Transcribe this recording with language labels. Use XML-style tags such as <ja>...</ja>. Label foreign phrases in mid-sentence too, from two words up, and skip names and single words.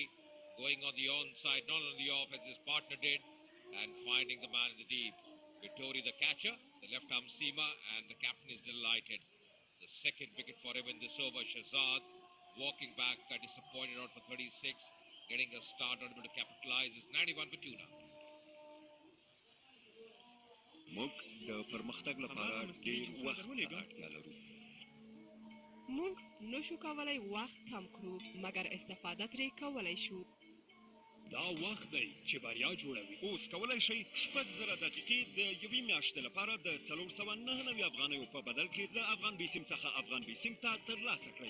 <en>Going on the onside, not on the off as his partner did. And finding the man in the deep. Vittori the catcher, the left arm seamer, and the captain is delighted. The second wicket for him in this over. Shehzad walking back, disappointed out for 36. Getting a start, not able to capitalize. Is 91 for 2 now.</en> <ps>موږ د پرمختګ لپاره ډیر وخت ته اړتیا لرو. موږ نشو کولای وخت کم کړو مګر استفاده ترې کولای شو. دا وخت دی چې بریا جوړوي. اوس کولای شئ 6000 دقیقې د یوې میاشتې لپاره د 499 افغانیو په بدل کې د افغان بیسیم څخه افغان بیسیم ته ترلاسه کړئ.</ps>